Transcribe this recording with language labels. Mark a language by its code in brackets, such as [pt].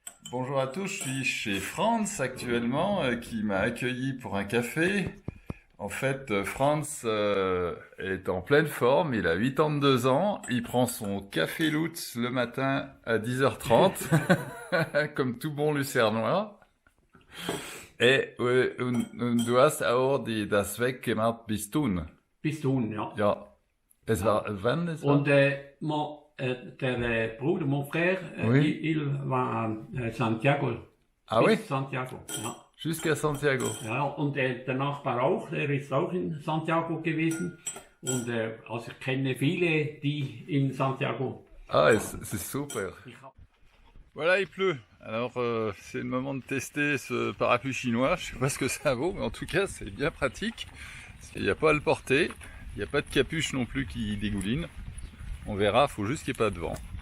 [fr] Bonjour à tous, je suis chez Franz actuellement qui m'a accueilli pour un café. En fait, Franz est en pleine forme, il a 82 ans, il prend son café Lutz le matin à 10h30, comme tout bon Lucernois. [de] Et du hast auch das weggemacht bis Thun. Bis Thun, ja. Ja. Es war, wann es war? Und der Bruder, [fr] mon frère, Oui. il va à Santiago. Ah [de] Bis [fr] oui? [de] Santiago, ja. [fr] Jusqu'à Santiago. [de] Ja, und der Nachbar auch, der ist auch in Santiago gewesen. Und also ich kenne viele, die in Santiago. [fr] Ah, c'est super. Voilà, il pleut. Alors, c'est le moment de tester ce parapluie chinois. Je sais pas ce que ça vaut, mais en tout cas, c'est bien pratique. Il n'y a pas à le porter. Il n'y a pas de capuche non plus qui dégouline. On verra, il faut juste qu'il n'y ait pas de vent.